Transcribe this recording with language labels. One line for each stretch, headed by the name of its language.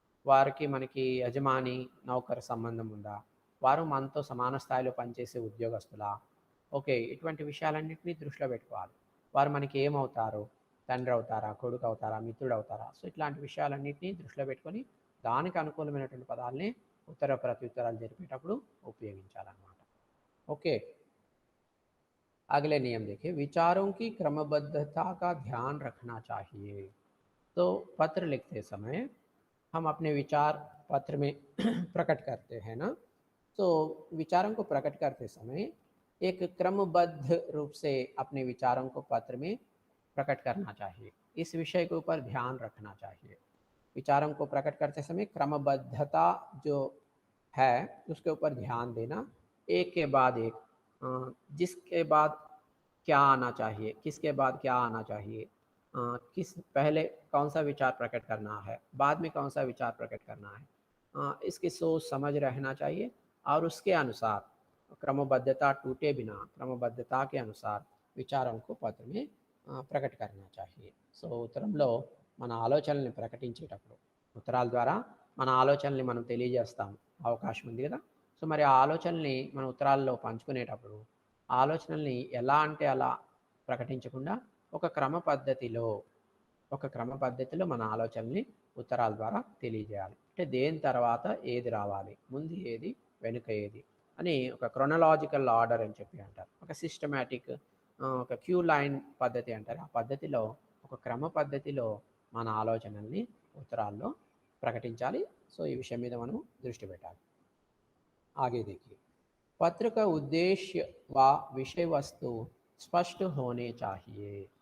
Telugu: వారికి మనకి యజమాని, నౌకరు సంబంధం ఉందా? వారు మనతో సమాన స్థాయిలో పనిచేసే ఉద్యోగస్తులా? ఓకే. ఇటువంటి విషయాలన్నిటిని దృష్టిలో పెట్టుకోవాలి. వారు మనకి ఏమవుతారు? తండ్రి అవుతారా? కొడుకు అవుతారా? మిత్రుడు అవుతారా? సో, ఇట్లాంటి విషయాలన్నిటిని దృష్టిలో పెట్టుకొని దానికి అనుకూలమైనటువంటి పదాలని ఉత్తర ప్రత్యుత్తరాలు జరిపేటప్పుడు ఉపయోగించాలన్నమాట. ఓకే।
Hindi: अगले नियम देखिए, विचारों की क्रमबद्धता का ध्यान रखना चाहिए। तो पत्र लिखते समय हम अपने विचार पत्र में प्रकट करते हैं ना, तो विचारों को प्रकट करते समय एक क्रमबद्ध रूप से अपने विचारों को पत्र में प्रकट करना चाहिए। इस विषय के ऊपर ध्यान रखना चाहिए। विचारों को प्रकट करते समय क्रमबद्धता जो है उसके ऊपर ध्यान देना, एक के बाद एक जिसके बाद क्या आना चाहिए, किसके बाद क्या आना चाहिए, किस पहले कौन सा विचार प्रकट करना है, बाद में कौन सा विचार प्रकट करना है, इसकी सोच समझ रहना चाहिए और उसके अनुसार क्रमबद्धता टूटे बिना क्रमबद्धता के अनुसार విచారం పత్ర में ప్రకట करना चाहिए।
Telugu: సో, ఉత్తరంలో మన ఆలోచనల్ని ప్రకటించేటప్పుడు ఉత్తరాల ద్వారా మన ఆలోచనల్ని మనం తెలియజేస్తాం అవకాశం ఉంది కదా। సో, మరి ఆ ఆలోచనల్ని మన ఉత్తరాల్లో పంచుకునేటప్పుడు ఆలోచనల్ని ఎలా అంటే అలా ప్రకటించకుండా ఒక క్రమ పద్ధతిలో మన ఆలోచనల్ని ఉత్తరాల ద్వారా తెలియజేయాలి. అంటే దేని తర్వాత ఏది రావాలి, ముందు ఏది, వెనుక ఏది అని ఒక క్రొనలాజికల్ ఆర్డర్ అని చెప్పి అంటారు. ఒక సిస్టమాటిక్ ఒక క్యూ లైన్ పద్ధతి అంటారు. ఆ పద్ధతిలో ఒక క్రమ పద్ధతిలో మన ఆలోచనల్ని ఉత్తరాల్లో ప్రకటించాలి। సో, ఈ విషయం మీద మనం దృష్టి పెట్టాలి।
Hindi: आगे देखिए, पत्र का उद्देश्य व विषय वस्तु स्पष्ट होने चाहिए।